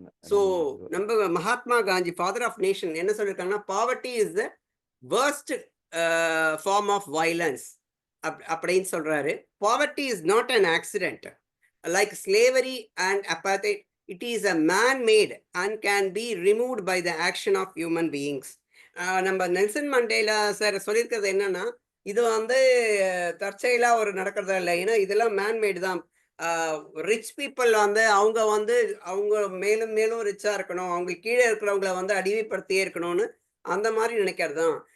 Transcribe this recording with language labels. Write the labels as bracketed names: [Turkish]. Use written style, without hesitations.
[Tamil] So நம்ம Mahatma Gandhi father of nation என்ன சொல்லியிருக்காங்கன்னா, [English] poverty is the worst form of violence [Tamil] அப்படின்னு சொல்றாரு. [English] Poverty is not an accident like slavery and apartheid. It is a man-made and can be removed by the action of human beings. [Tamil] நம்ம Nelson Mandela sir சொல்லியிருக்கிறது என்னன்னா, இது வந்து தற்செயலா ஒரு நடக்கிறதா இல்ல. ஏன்னா இதெல்லாம் மேன் மேட் தான். ரிச் பீப்பிள் வந்து அவங்க வந்து அவங்க மேலும் மேலும் ரிச்சா இருக்கணும். அவங்களுக்கு கீழ இருக்கிறவங்கள வந்து அடிமைப்படுத்தியே இருக்கணும்னு அந்த மாரி நினைக்கிறது தான்.